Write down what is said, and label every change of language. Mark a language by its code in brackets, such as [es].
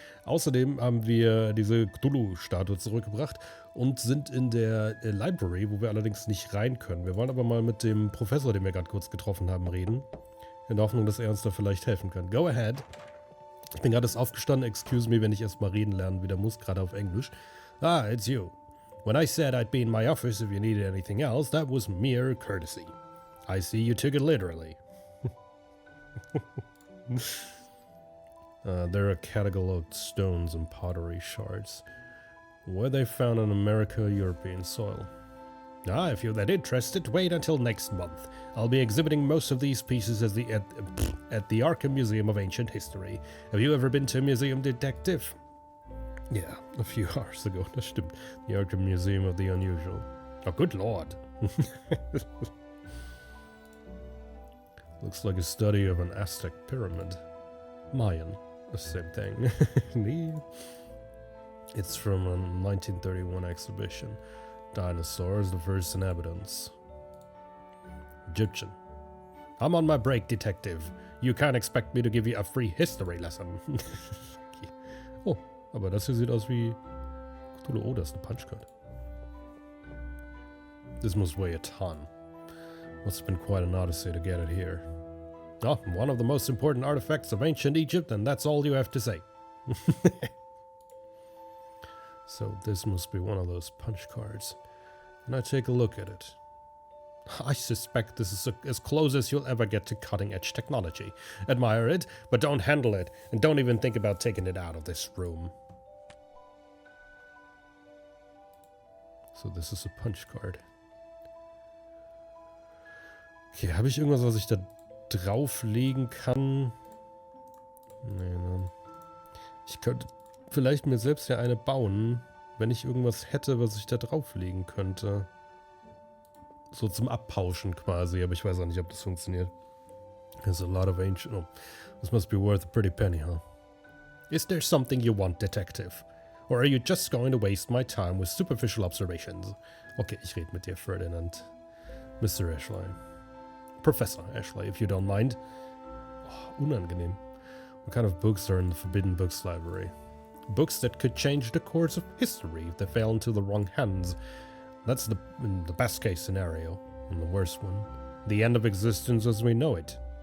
[de] Außerdem haben wir diese Cthulhu-Statue zurückgebracht und sind in der Library, wo wir allerdings nicht rein können. Wir wollen aber mal mit dem Professor, den wir gerade kurz getroffen haben, reden. In der Hoffnung, dass er uns da vielleicht helfen kann. [en] Go ahead. [de] Ich bin gerade erst aufgestanden. [en] Excuse me, [de] wenn ich erstmal reden lernen wieder muss, gerade auf Englisch. [en] Ah, it's you. When I said I'd be in my office if you needed anything else, that was mere courtesy. I see you took it literally. There are cataloged stones and pottery shards. Were they found on America-European soil? Ah, if you're that interested, wait until next month. I'll be exhibiting most of these pieces at the Arkham Museum of Ancient History. Have you ever been to a museum, detective? Yeah, a few hours ago, [de] das stimmt. [en] The Arkham Museum of the Unusual. Oh, good lord. Looks like a study of an Aztec pyramid. Mayan, the same thing. It's from a 1931 exhibition. Dinosaurs, the first inhabitants. Egyptian. I'm on my break, detective. You can't expect me to give you a free history lesson. Okay. [de] Oh, aber das hier sieht aus wie Cthulhu. Oh, das ist eine Punchcard. [en] This must weigh a ton. Must have been quite an odyssey to get it here. Oh, one of the most important artifacts of ancient Egypt, and that's all you have to say. So this must be one of those punch cards. And I take a look at it. I suspect this is as close as you'll ever get to cutting-edge technology. Admire it, but don't handle it, and don't even think about taking it out of this room. So this is a punch card. [de] Okay, habe ich irgendwas, was ich da drauflegen kann? Nee, ne. Ich könnte vielleicht mir selbst ja eine bauen, wenn ich irgendwas hätte, was ich da drauflegen könnte. So zum Abpauschen quasi, aber ich weiß auch nicht, ob das funktioniert. [en] There's a lot of ancient... Oh, this must be worth a pretty penny, huh? Is there something you want, detective? Or are you just going to waste my time with superficial observations? [de] Okay, ich rede mit dir, Ferdinand. [en] Mr. Ashley. Professor Ashley, if you don't mind. Oh, [de] unangenehm. [en] What kind of books are in the Forbidden Books Library? Books that could change the course of history if they fell into the wrong hands. That's the best case scenario, and the worst one. The end of existence as we know it.